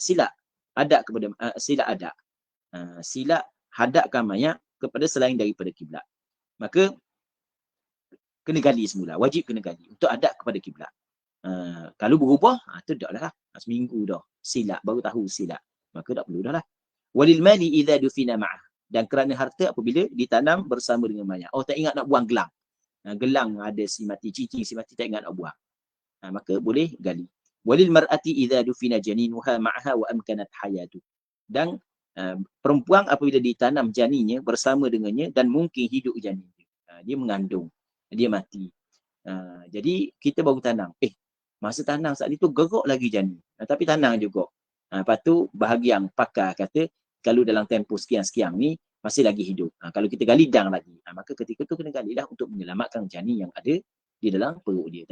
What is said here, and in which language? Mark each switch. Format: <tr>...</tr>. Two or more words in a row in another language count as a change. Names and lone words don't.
<ms>Sila hadap hadapkan mayat kepada selain daripada kiblat. Maka kena gali semula, wajib kena gali untuk hadap kepada kiblat. Kalau berubah, tu dah lah, seminggu dah silap, baru tahu silap, maka tak perlu dah lah.</ms> <ar>وللمال إذا دفن معه,</ar> <ms>dan kerana harta apabila ditanam bersama dengan mayat. Tak ingat nak buang gelang. Gelang ada si mati, cicing si mati, tak ingat nak buang. Maka boleh gali.</ms> <ar>وللمرأة إذا دفن جنينها معها وأمكنت حياته,</ar> <ms>dan perempuan apabila ditanam janinnya bersama dengannya dan mungkin hidup janinnya, dia mengandung, dia mati, jadi kita baru tanam, masa tanam saat itu gerak lagi janin, tapi tanam juga. Lepas tu bahagian pakar kata kalau dalam tempoh sekian-sekian ni masih lagi hidup, kalau kita gali dang lagi, maka ketika tu kena galilah untuk menyelamatkan janin yang ada di dalam perut dia.</ms>